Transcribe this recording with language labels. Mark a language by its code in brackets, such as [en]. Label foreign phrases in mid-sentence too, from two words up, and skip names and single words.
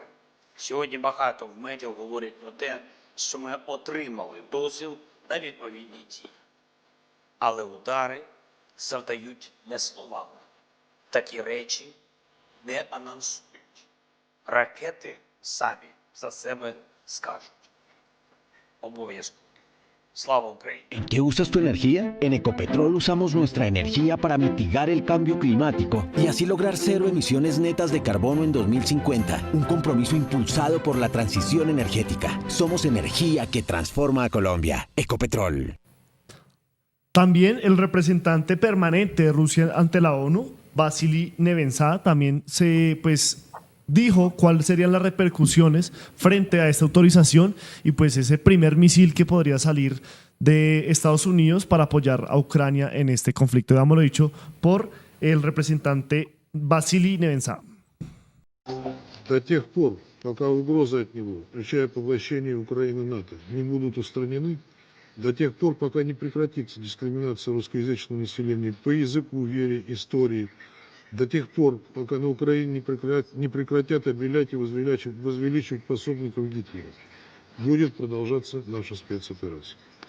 [uk] Сьогодні багато в медіа говорять про те, що ми отримали дозвіл на відповідні дії. Але удари завдають не словами. Такі речі не анонсують. Ракети самі за себе скажуть. Обов'язково. Слава Україні. [es] ¿En qué usas tu energía? En Ecopetrol usamos nuestra energía para mitigar el cambio climático y así lograr cero emisiones netas de carbono en 2050. Un compromiso impulsado por la transición energética. Somos energía que transforma a Colombia. Ecopetrol. También el representante permanente de Rusia ante la ONU, Vasily Nevensa, también dijo cuáles serían las repercusiones frente a esta autorización y pues ese primer misil que podría salir de Estados Unidos para apoyar a Ucrania en este conflicto. Dámoslo dicho por el representante Vasily Nevensa. [ru] До тех пор, пока угрозы от него, включая поглощение Украины НАТО, не будут устранены, до тех пор, пока не прекратится дискриминация русскоязычного населения по языку, вере, истории, до тех пор, пока на Украине не прекратят обелять и возвеличивать пособников Гитлера, будет продолжаться наша спецоперация.